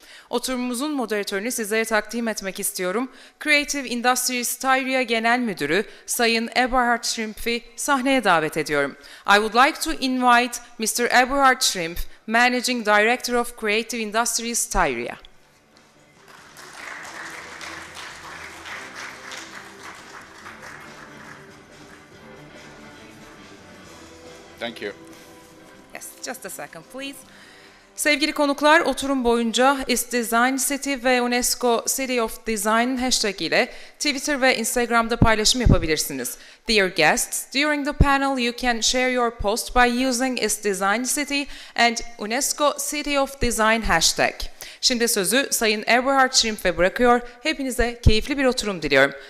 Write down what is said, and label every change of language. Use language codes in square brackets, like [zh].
[tr] Oturumumuzun moderatörünü sizlere takdim etmek istiyorum. Creative Industries Styria Genel Müdürü Sayın Eberhard Schrempf'i sahneye davet ediyorum. [en] I would like to invite Mr. Eberhard Schrempf, Managing Director of Creative Industries Styria. Thank you. Yes, just a second please. [tr] Sevgili konuklar, oturum boyunca Is Design City ve UNESCO City of Design hashtag ile Twitter ve Instagram'da paylaşım yapabilirsiniz. [en] Dear guests, during the panel you can share your post by using Is Design City and UNESCO City of Design hashtag. [tr] Şimdi sözü Sayın Eberhard Schrempf'e bırakıyor. Hepinize keyifli bir oturum diliyorum.